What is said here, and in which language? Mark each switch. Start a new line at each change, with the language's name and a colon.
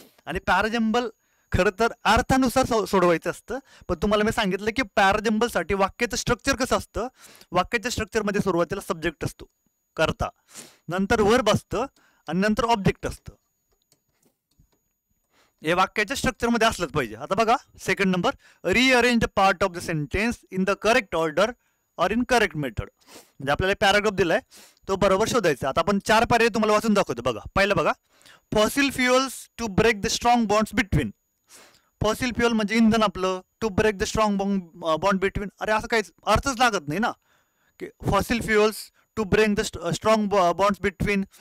Marathi: आणि पॅराजंबल खरं तर अर्थानुसार सोडवायचं असतं. पण तुम्हाला मी सांगितलं की पॅराजंबलसाठी वाक्याचं स्ट्रक्चर कसं असतं, वाक्याच्या स्ट्रक्चरमध्ये सुरुवातीला सब्जेक्ट असतो करता, नंतर वर्ब असतं आणि नंतर ऑब्जेक्ट असतं. हे वाक्याच्या स्ट्रक्चरमध्ये असलंच पाहिजे. आता बघा,
English: Second number, rearrange the part of the sentence in the correct order or in correct method.
Marathi: म्हणजे आपल्याला पॅराग्राफ दिलाय, तो बरोबर शोधायचा. आता आपण 4 पर्याय तुम्हाला वाचून दाखवतो. बघा, पहिलं बघा,
English: Fossil fuels to break the strong bonds between. Fossil fuel
Marathi: म्हणजे इंधन आपलं,
English: To break the strong bond between.
Marathi: अरे असं काही अर्थच लागत नाही ना की
English: Fossil fuels to break the strong bonds between.